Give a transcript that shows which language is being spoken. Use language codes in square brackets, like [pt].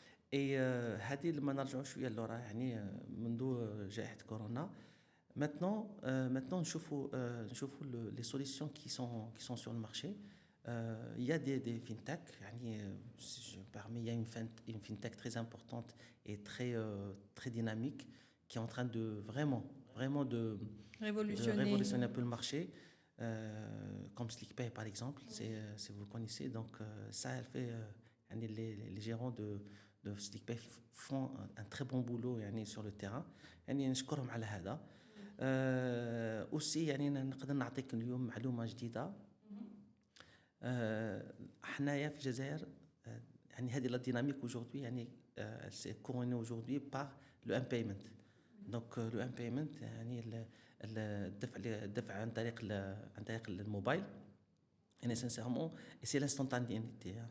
[ar] Et هذه لما نرجعوا شويه لورا يعني منذ جائحة كورونا. [fr] Maintenant [ar] نشوفوا [fr] les solutions qui sont sur le marché. Il y a des fintech يعني parmi il y a une fintech très importante et très dynamique qui est en train de vraiment de révolutionner un peu le marché, comme SlickPay par exemple, si vous le connaissez. Donc ça elle fait les gérants de SlickPay font un très bon boulot يعني sur le terrain. [ar] يعني نشكرهم على هذا. aussi يعني نقدر نعطيك اليوم معلومة جديدة. حنايا في الجزائر يعني هذه [fr] la dynamique aujourd'hui يعني c'est couronné aujourd'hui par le M-Payment. Donc le M-Payment [ar] يعني الدفع عن طريق الموبايل يعني [fr] sincèrement et c'est l'instantanéité.